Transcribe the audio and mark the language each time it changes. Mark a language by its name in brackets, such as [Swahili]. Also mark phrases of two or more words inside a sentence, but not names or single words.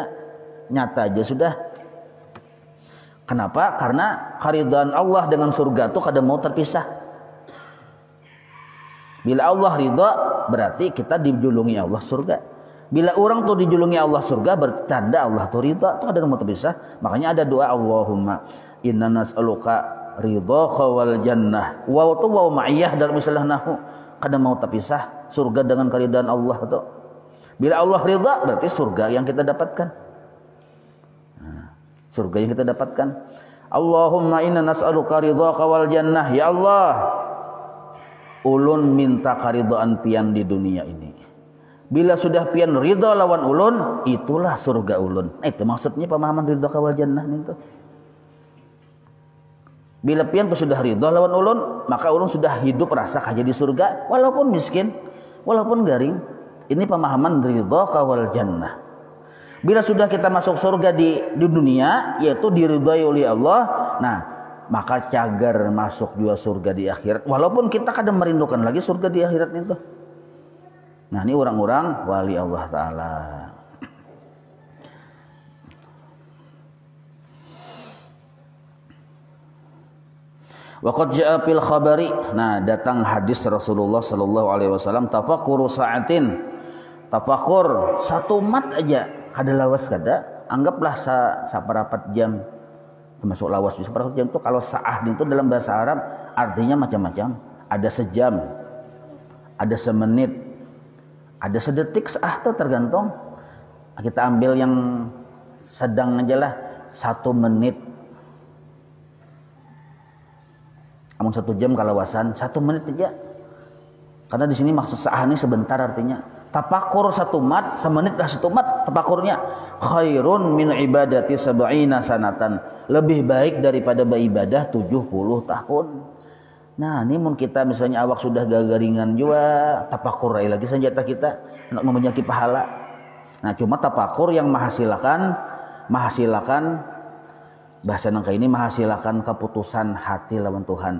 [Banjar] Nyata aja sudah. Kenapa? Karena keridhaan Allah dengan surga itu kada mau terpisah. Bila Allah ridha berarti kita dijulungi Allah surga. Bila orang tuh dijulungi Allah surga bertanda Allah tuh ridha, itu kada mau terpisah. Makanya ada doa [Arabic] اللهم إنا نسألك رضاك والجنة. [Banjar] Wa tu wa ma'iyah dalam istilah nahwu. Kada mau terpisah surga dengan keridhaan Allah itu. Bila Allah ridha berarti surga yang kita dapatkan. Nah, surga yang kita dapatkan. [Arabic] اللهم إنا نسألك رضاك والجنة. [Banjar] Ya Allah, ulun minta karidhaan pian di dunia ini. Bila sudah pian ridha lawan ulun, itulah surga ulun. Itu maksudnya pemahaman [Arabic] رضاك والجنة [Banjar] itu. Bila pian sudah ridha lawan ulun, maka ulun sudah hidup rasa kaja di surga walaupun miskin, walaupun garing. Ini pemahaman [Arabic] رضاك والجنة. [Banjar] Bila sudah kita masuk surga di dunia, yaitu diridhai oleh Allah, nah maka cagar masuk juga surga di akhirat. Walaupun kita kadang merindukan lagi surga di akhirat itu. Nah ini orang-orang wali Allah Ta'ala. [Arabic] وقد جاء في الخبر, [Banjar] nah datang hadis Rasulullah [Arabic] صلى الله عليه وسلم, تفكر ساعة, [Banjar] tafakkur satu mat aja kada lawas kada, anggaplah saparapat jam, termasuk lawas saparapat jam itu kalau sa'ah itu dalam bahasa Arab artinya macam-macam, ada sejam, ada semenit, ada sedetik, sa'ah itu tergantung. Kita ambil yang sedang aja lah, 1 menit Amun 1 jam kalawasan 1 menit aja. Karena di sini maksud sa'ah ini sebentar artinya. Tapakur 1 mat, semenit lah 1 mat tapakurnya. [Arabic] خير من عبادة سبعين سنة. [Banjar] Lebih baik daripada beribadah 70 tahun. Nah, ini mun kita misalnya awak sudah gagaringan juga, tapakur lagi senjata kita untuk menyaki pahala. Nah, cuma tapakur yang menghasilkan bahasa nangka ini menghasilkan keputusan hati lawan Tuhan.